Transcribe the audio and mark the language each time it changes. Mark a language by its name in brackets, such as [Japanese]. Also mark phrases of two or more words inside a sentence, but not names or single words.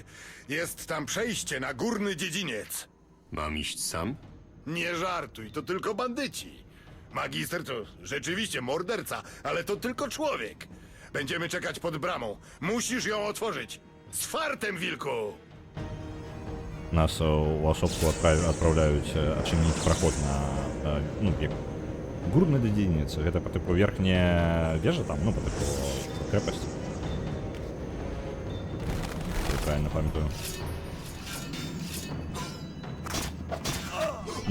[Polish] Jest tam przejście na górny dziedziniec. Mam iść sam? Nie żartuj, to tylko bandyci. Magister to rzeczywiście morderca, ale to tylko człowiek. Będziemy czekać pod bramą. Musisz ją otworzyć. Z fartem, wilku! [Belarusian] Нас у Асопку адпраўляюць адчыніць праход на ну, як [Polish] górny dziedziniec. [Belarusian] Гэта па тыпу верхняя вежа там, ну па тыпу крэпасць. Я правильно памятаю.